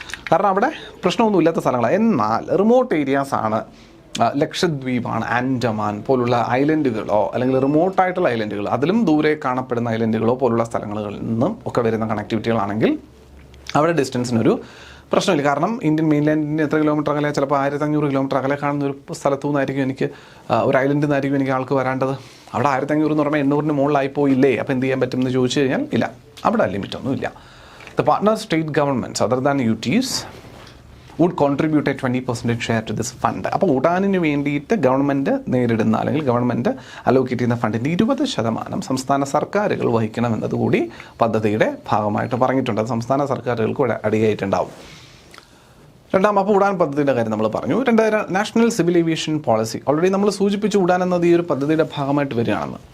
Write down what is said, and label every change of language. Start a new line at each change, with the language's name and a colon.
Malayalam: കാരണം അവിടെ പ്രശ്നമൊന്നും ഇല്ലാത്ത സ്ഥലങ്ങളാണ്. എന്നാൽ റിമോട്ട് ഏരിയാസ് ആണ്, ലക്ഷദ്വീപാണ്, ആൻഡമാൻ പോലുള്ള ഐലൻഡുകളോ അല്ലെങ്കിൽ റിമോട്ടായിട്ടുള്ള ഐലൻഡുകൾ, അതിലും ദൂരെ കാണപ്പെടുന്ന ഐലൻഡുകളോ പോലുള്ള സ്ഥലങ്ങളിൽ നിന്നും ഒക്കെ വരുന്ന കണക്ടിവിറ്റികളാണെങ്കിൽ അവിടെ ഡിസ്റ്റൻസിനൊരു പ്രശ്നമില്ല. കാരണം ഇന്ത്യൻ മെയിൻലാൻഡിന് എത്ര കിലോമീറ്റർ അകലെ, ചിലപ്പോൾ 1500 കിലോമീറ്റർ അകലെ കാണുന്ന ഒരു സ്ഥലത്തു നിന്നായിരിക്കും എനിക്ക്, ഒരു ഐലൻഡിൽ നിന്നായിരിക്കും എനിക്ക് ആൾക്ക് വരേണ്ടത്. അവിടെ 1500 എന്ന് പറയുമ്പോൾ 800-ന് മുകളിലായി പോയില്ലേ, അപ്പോൾ എന്ത് ചെയ്യാൻ പറ്റും എന്ന് ചോദിച്ചു കഴിഞ്ഞാൽ ഇല്ല, അവിടെ ലിമിറ്റൊന്നും ഇല്ല.
English: The partner state governments other than UTs would contribute a 20% share to this fund.
Malayalam: അപ്പോൾ ഉഡാനിന് വേണ്ടിയിട്ട് ഗവൺമെൻറ് നേരിടുന്ന അല്ലെങ്കിൽ ഗവൺമെൻറ് അലോക്കേറ്റ് ചെയ്യുന്ന ഫണ്ടിൻ്റെ 20% സംസ്ഥാന സർക്കാരുകൾ വഹിക്കണമെന്നതുകൂടി പദ്ധതിയുടെ ഭാഗമായിട്ട് പറഞ്ഞിട്ടുണ്ട്. അത് സംസ്ഥാന സർക്കാരുകൾക്ക് അടിയായിട്ടുണ്ടാവും. അപ്പോൾ ഉഡാൻ പദ്ധതിയുടെ കാര്യം നമ്മൾ പറഞ്ഞു. National civil aviation policy already നമ്മൾ സൂചിപ്പിച്ചു. ഉഡാൻ എന്നത് ഈ ഒരു പദ്ധതിയുടെ ഭാഗമായിട്ട് വരികയാണെന്ന്.